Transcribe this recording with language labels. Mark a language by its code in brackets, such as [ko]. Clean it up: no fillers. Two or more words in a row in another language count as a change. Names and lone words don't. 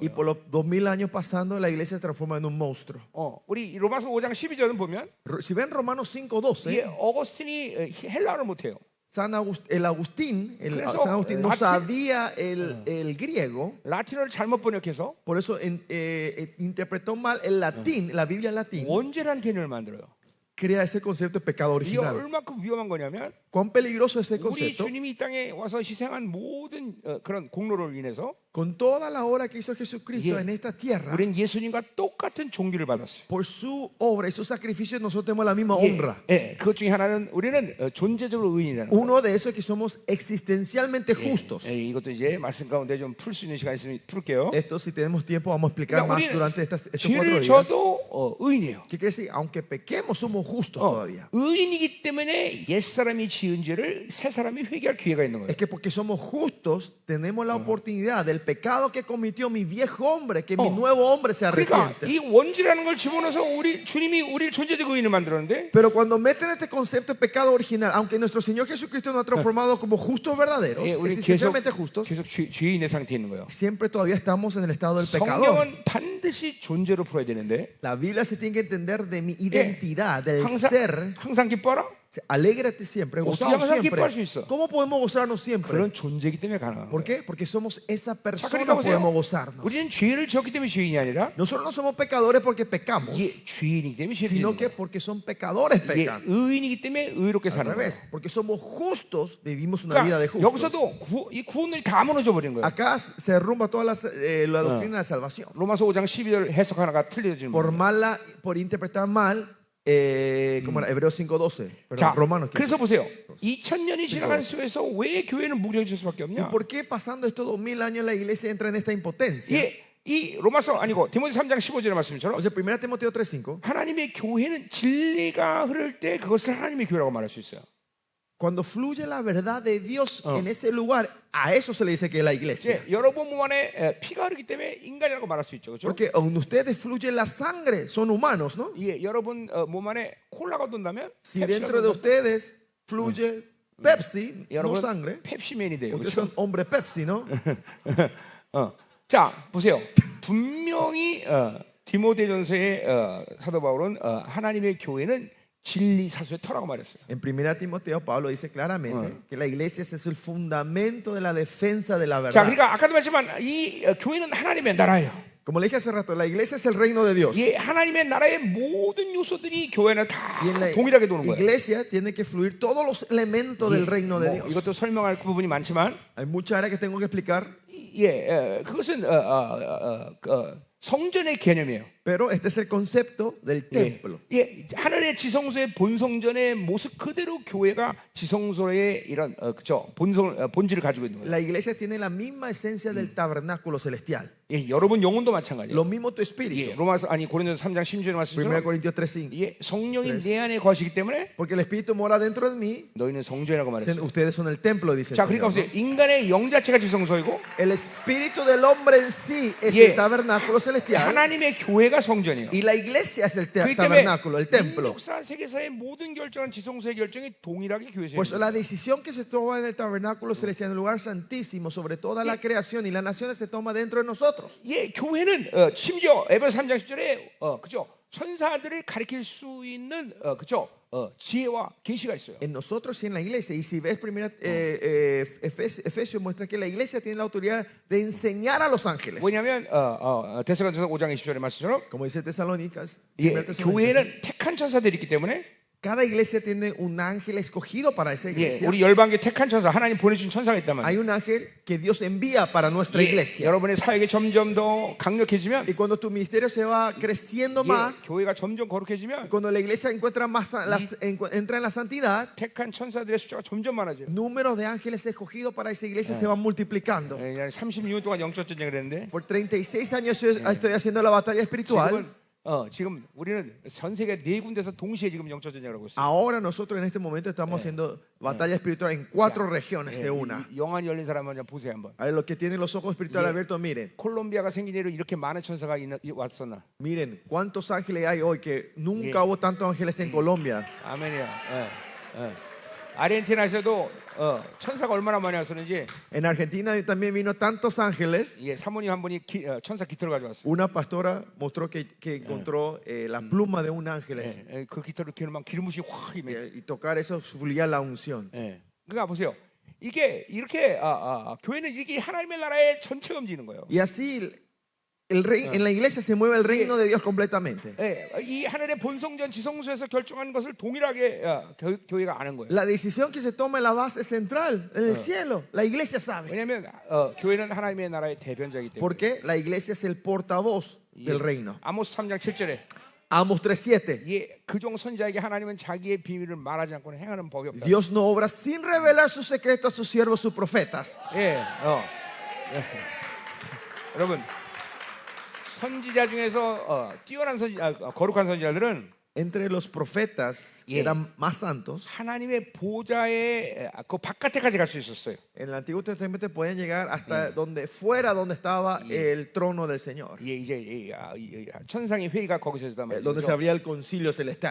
[es] Y [ko] 거예요. [es] por los 2000 años pasando, la iglesia se transforma en un monstruo. [ko] 우리 로마서 5장 12절은 보면 [es] Si ven Romanos [ko] 이 [es] 5:12, [ko] 어거스틴이 헬라어를 못해요. [es] San Agustín [ko] 그래서 [es] no [ko] 라틴- [es] sabía el griego, [ko] 라틴어를 잘못 번역해서 [es] por eso interpretó mal el latín, la Biblia en latín. [ko] 원죄라는 개념을 만들어요. [es] crea ese concepto de pecado [ko] 이게 [es] original. [ko] 얼마큼 위험한 거냐면 [es] ¿Cuán peligroso es este [ko] 우리 [es] concepto? [ko] 주님이 이 땅에 와서 희생한 모든 그런 공로를 인해서 [es] Con toda la obra que hizo Jesucristo Yeah. en esta tierra, [ko] 우리는 예수님과 똑같은 종기를 받았어요. [es] por su obra y su sacrificio, nosotros tenemos la misma [ko] 예, [es] honra. [ko] 예, 그것 중에 하나는 우리는 존재적으로 의인이라는 거예요. [es] Uno de esos es que somos existencialmente justos. [ko] 예, 이것도 이제 말씀 가운데 좀 풀 수 있는 시간 있으면 풀게요. [es] Esto, si tenemos tiempo, vamos a explicar [ko] 그러니까 [es] más [ko] 우리는 [es] durante estos 4 [ko] 죄를 [es] días. [ko] 져도 의인이에요. [es] ¿Qué quiere decir? Aunque pequemos, somos justos todavía. [ko] 의인이기 때문에 옛 사람이 지은 죄를 새 사람이 회개할 기회가 있는 거예요. [es] Es que porque somos justos, tenemos la oportunidad del pecado que cometió mi viejo hombre, que mi nuevo hombre se [ko] 그러니까 [es] arrepiente. [ko] 이 원죄라는 걸 집어넣어서 우리 주님이 우리를 존재적 의인을 만들었는데 [es] Pero cuando meten este concepto de pecado original, aunque nuestro Señor Jesucristo nos ha transformado como justos verdaderos, [ko] 예, 우리 [es] existencialmente justos, [ko] 계속 죄인의 상태에 있는 거예요. [es] siempre todavía estamos en el estado del pecador. [ko] 성경은 반드시 존재로 풀어야 되는데 [es] La Biblia se tiene que entender de mi identidad, del [ko] 항상, [es] ser. [ko] 항상 기뻐라? [es] Alégrate siempre, [ko] 어떻게 [es] gozamos [ko] 항상 [es] siempre. [ko] 기뻐할 수 있어? [es] ¿Cómo podemos gozarnos siempre? [ko] 그런 존재이기 때문에 가능한 [es] ¿Por [ko] 거예요. [es] qué? Porque somos esa [ko] 자, [es] persona, [ko] 그러니까 보세요. [es] podemos gozarnos. [ko] 우리는 죄를 졌기 때문에 죄인이 아니라 [es] Nosotros no somos pecadores porque pecamos, [ko] 죄인이기 때문에 죄를 [es] sino [ko] 짓는 [es] que [ko] 거예요. [es] porque son pecadores [ko] 이게 [es] pecan. [ko] 의인이기 때문에 의롭게 [es] Al [ko] 사는 거예요. [es] revés, porque somos justos, vivimos una vida de [ko] 그러니까 [es] justos. [ko] 여기서도 이 구원론이 다 무너져 버린 거예요. [es] Acá se derrumba toda la doctrina de salvación. [ko] 로마서 5장 12절 해석 하나가 틀려지는 [es] Por [ko] 거예요. [es] por interpretar mal, como era Hebreos 5:12, [ko] 자, [es] Romanos 15. [ko] 그래서 보세요. 2000년이 지나간 속에서 왜 교회는 무력해질 수밖에 [es] ¿Y [ko] 없냐? [es] por qué pasando estos 2000 años la iglesia entra en esta impotencia? [ko] 이 로마서 아니고 디모데 3장 15절의 말씀처럼 [es] O sea, 1 Timoteo 3:5, [ko] 하나님의 교회는 진리가 흐를 때 그것을 하나님의 교회라고 말할 수 있어요. [es] cuando fluye la verdad de Dios en ese lugar, a eso se le dice que es la iglesia. [ko] 여러분 몸 안에 피가 흐르기 때문에 인간이라고 말할 수 있죠. 그렇죠? [es] Porque en ustedes fluye la sangre, son humanos, ¿no? [ko] 여러분 몸 안에 콜라가 돈다면 [es] Si dentro de ustedes fluye Pepsi, no [ko] 여러분 [es] sangre, [ko] 펩시맨이 돼요. [es] ustedes [ko] 그렇죠? [es] son hombre Pepsi, ¿no? [ko] 자, 보세요. 분명히 디모데전서의 사도 바울은 하나님의 교회는 진리 사수의 터라고 말했어요. [es] En 1 Timoteo, Pablo dice claramente que la iglesia es el fundamento de la defensa de la [ko] 자, [es] verdad. [ko] 그러니까 아까도 말했지만 이 교회는 하나님의 나라예요. [es] Como le dije hace rato, la iglesia es el reino de Dios. [ko] 이 하나님의 나라의 모든 요소들이 교회 안에 다 [es] Y en la [ko] 동일하게 도는 거예요. [es] iglesia tiene que fluir todos los elementos del reino de [ko] 뭐 [es] Dios. [ko] 이것도 설명할 부분이 많지만 [es] Hay muchas áreas que tengo que explicar, [ko] 그것은 성전의 개념이에요. [es] pero este es el concepto del templo. [ko] 하늘의 지성소의 본성전의 모습 그대로 교회가 지성소의 이런 그죠 본질을 가지고 있는 거예요. [es] La iglesia tiene la misma esencia del tabernáculo celestial. [ko] 여러분 영혼도 마찬가지예요. [es] Lo mismo tu espíritu. [ko] 로마서 아니 고린도서 3장 16절에 [es] 1 [ko] 말씀처럼 [es] Corintios 3:5. [ko] 성령이 내 안에 거하시기 때문에 [es] Porque el espíritu mora dentro de mí. [ko] 너희는 성전이라고 말했어요. [es] Ustedes son el templo, dice el [ko] 자, 그러니까 [es] Señor, [ko] 보세요. [es] ¿no? [ko] 인간의 영 자체가 지성소이고 [es] El espíritu del hombre en sí es Yeah. el tabernáculo celestial. [ko] 하나님의 교회가 성전이에요. [es] Y la iglesia es el [ko] 그렇기 때문에 [es] tabernáculo, el templo. [ko] 역사 세계사의 모든 결정은 지성소의 결정이 동일하게 교회에서 [es] Pues [ko] 있는 [es] la [ko] 거예요. [es] decisión que se toma en el tabernáculo celestial, en el lugar santísimo, sobre toda la creación y las naciones, se toma dentro de nosotros. [ko] 교회는 심지어 에베소 3장 10절에 그죠 천사들을 가리킬 수 있는 그죠 지혜와 계시가 있어요. [es] En nosotros y en la iglesia. Y si ves Efesios muestra que la iglesia tiene la autoridad de enseñar a los ángeles. [ko] 왜냐하면 데살로니가서 5장 20절의 말씀처럼 [es] Como dice Tesalónicas, [ko] 교회는 택한 천사들이 있기 때문에 [es] cada iglesia tiene un ángel escogido para esa iglesia. [ko] 우리 열방계 택한 천사 하나님 보내준 천사가 있단 [es] Hay [ko] 말이에요. [es] un ángel que Dios envía para nuestra iglesia. [ko] 여러분의 사역이 점점 더 강력해지면 [es] Y cuando tu ministerio se va creciendo más, [ko] 교회가 점점 거룩해지면 [es] cuando la iglesia encuentra más entra en la santidad, [ko] 택한 천사들의 숫자가 점점 많아져요. [es] número de ángeles escogidos para esa iglesia se van multiplicando. [ko] 36년 동안 영적 전쟁을 했는데 [es] Por 36 años yo estoy haciendo la batalla espiritual. [ko] 지금 우리는 전 세계 4군데서 동시에 지금 영적 전쟁을 하고 있어요. [es] Ahora nosotros en este momento estamos haciendo batalla espiritual en 4 regiones de una. [ko] 영안이 열린 사람 한번 보세요 한번. [es] A ver, los que tienen los ojos espirituales abiertos, miren. [ko] 콜롬비아가 생긴 이후로 이렇게 많은 천사가 왔었나? [es] Miren, ¿cuántos ángeles hay hoy? Que nunca hubo tantos ángeles en Colombia. [ko] 아멘이야. 아르헨티나에서도 천사가 얼마나 많이 왔었는지 [es] En Argentina también vino tantos ángeles. [ko] 사모님 한 분이 천사 깃털을 가져왔어요. [es] Una pastora mostró que encontró la pluma de un ángel. [ko] 그 깃털을 기르면 기름붓이 확 임해. [es] Y tocar eso fluía la unción. [ko] 그러니까 보세요. 이게 이렇게 교회는 이렇게 하나님의 나라의 전체가 움직이는 거예요. [es] Y así en la iglesia se mueve el reino de Dios completamente. [ko] 예, 이 하늘의 본성전 지성소에서 결정한 것을 동일하게 교회가 아는 거예요. [es] La decisión que se toma en la base central, en el cielo, la iglesia sabe. [ko] 왜냐하면 교회는 하나님의 나라의 대변자이기 때문에. [es] Porque la iglesia es el portavoz del reino. [ko] 아모스 3장 7절에 [es] Amos 3:7. [ko] 예, 그종 선지자에게 하나님은 자기의 비밀을 말하지 않고는 행하는 법이 없다. [es] Dios no obra sin revelar sus secretos a sus siervos, sus profetas. [ko] 예, 여러분 선지자 중에서 뛰어난 거룩한 선지자들은 [es] Entre los profetas que Yeah. eran más santos, [ko] 하나님의 보좌의 그 바깥에까지 갈 수 있었어요. [es] en el Antiguo Testamento pueden llegar hasta donde estaba el trono del Señor, [ko] 예, 이제 천상의 회의가 거기서 있단 [es] donde se [ko] 말이죠. [es] abría el concilio celestial.